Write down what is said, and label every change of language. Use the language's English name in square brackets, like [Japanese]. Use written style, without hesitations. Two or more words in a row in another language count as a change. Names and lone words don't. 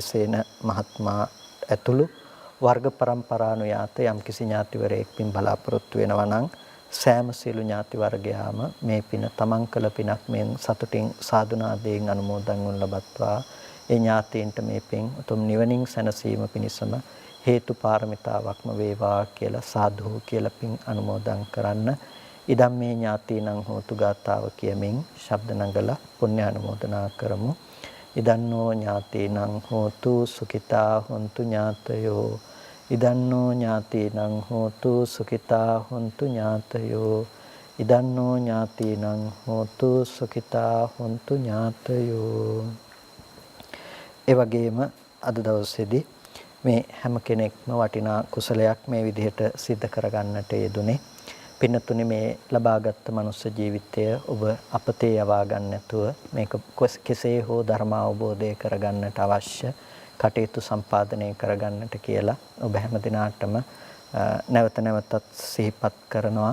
[Sinhala] සේන මහත්මයා ඇතුළු වර්ග પરම්පරානුයාත යම්කිසි ඥාතිවරයෙක් පින් බලාපොරොත්තු වෙනවා නම් සෑම සියලු ඥාති වර්ගයාම මේ පින තමන් කළ පිනක් මෙන් සතුටින් සාදුනාදයෙන් අනුමෝදන් වනු ලබත්වා. ඒ ඥාතීන්ට මේ පින් උතුම් නිවනින් සැනසීම පිණිසම හේතු පාරමිතාවක්ම වේවා කියලා සාදු කියලා පින් අනුමෝදන් කරන්න. [Pali] ඉදම් මේ ඥාතීනං හෝතු [Sinhala] ගාතාව කියමින් ශබ්ද නගලා පුණ්‍ය අනුමෝදනා කරමු. [Pali] ඉදන්නෝ ඥාතීනං හෝතු සුඛිතා හොන්තු ඥාතයෝ. ඉදන්නෝ ඥාතීනං හෝතු සුඛිතා හොන්තු ඥාතයෝ. ඉදන්නෝ ඥාතීනං හෝතු සුඛිතා හොන්තු ඥාතයෝ. [Sinhala] ඒ වගේම අද දවසේදී මේ හැම කෙනෙක්ම වටිනා කුසලයක් මේ විදිහට සිද්ධ කරගන්නට යෙදුනේ. පින්නතුනි මේ ලබාගත් මනුස්ස ජීවිතය ඔබ අපතේ යවා ගන්න නැතුව මේක කෙසේ හෝ ධර්ම අවබෝධය කරගන්නට අවශ්‍ය කටයුතු සම්පාදනය කරගන්නට කියලා ඔබ හැම දිනාටම නැවත නැවතත් සිහිපත් කරනවා.